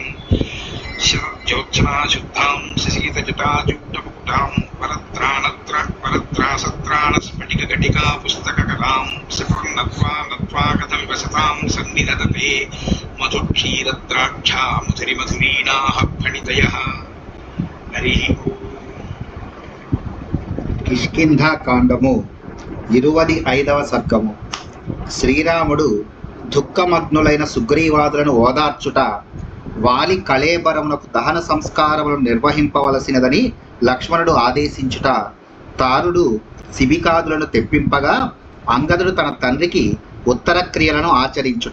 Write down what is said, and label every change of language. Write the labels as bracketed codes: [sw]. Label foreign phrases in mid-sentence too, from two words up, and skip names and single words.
[sa] शरज्योत्सना शुद्धां शशीतजटाजूटमुकुटां परत्रासत्राणस्फटिकघटिका पुस्तककलां सकृन्नत्वा नत्वा कथमिव सतां सन्निधत्ते मधुक्षीरद्राक्षा मधुरिमधुरीणाः फणितयः। हरिः [te] కిష్కింధాకాండము 25వ సర్గము. శ్రీరాముడు దుఃఖమగ్నులైన సుగ్రీవాదులను ఓదార్చుట, వాలి కళేబరమునకు దహన సంస్కారములను నిర్వహింపవలసినదని లక్ష్మణుడు ఆదేశించుట, తారుడు శిబికాదులను తెప్పింపగా అంగదుడు తన తండ్రికి ఉత్తర క్రియలను ఆచరించుట.